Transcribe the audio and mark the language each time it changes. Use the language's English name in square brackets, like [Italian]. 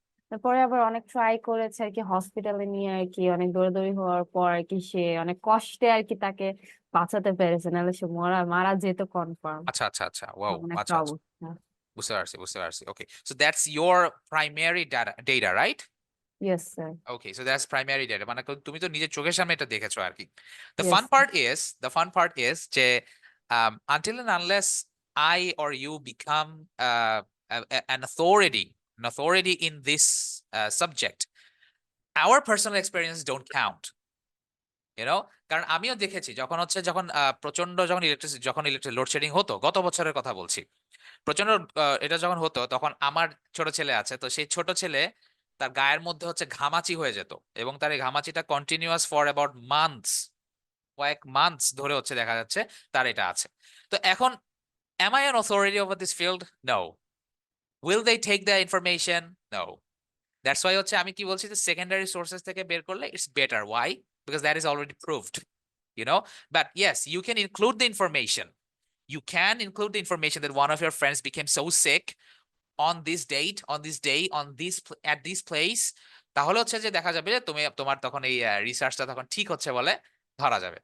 [Bangla] তারপরে আবার অনেক ট্রাই করেছে আর কি, হসপিটালে নিয়ে আর কি অনেক দৌড়াদৌড়ি হওয়ার পর আর কি সে অনেক কষ্টে আর কি তাকে বাঁচাতে পেরেছে, নাহলে সে মারা যেত কনফার্ম। [English] Acha. Wow. [Bangla] এমন একটা Acha. অবস্থা। বুঝতে পারছি. Okay. [English] So that's your primary data, right? Yes, sir. Okay, so that's primary data. [Bangla] মানে তুমি তো নিজের চোখের সামনে এটা দেখেছো আর কি। [English] The Yes, fun sir. part is যে until and unless I or you become an authority in this subject, our personal experience don't count. [Bangla] কারণ আমিও দেখেছি যখন প্রচন্ড যখন ইলেকট্রিক লোডশেডিং হতো, গত বছরের কথা বলছি, প্রচন্ড এটা যখন হতো তখন আমার ছোট ছেলে আছে, তো সেই ছোট ছেলে তার গায়ের মধ্যে ঘামাচি হয়ে যেত এবং তার এই ঘামাচিটা কন্টিনিউয়াস ফর অ্যাবাউট কয়েক মান্থস ধরে দেখা যাচ্ছে তার এটা আছে। তো এখন [English] am I an authority over this field? No. Will they take the information? No. [Bangla] That's why আমি কি বলছি যে সেকেন্ডারি সোর্সেস থেকে বের করলে [English] it's better. Why? Because that is already proved. But yes, you can include the information. You can include the information that one of your friends became so sick on this date, on this day, at this place. [Bangla] তাহলে যে দেখা যাবে যে তোমার তখন এই রিসার্চটা তখন ঠিক হচ্ছে বলে ধরা যাবে।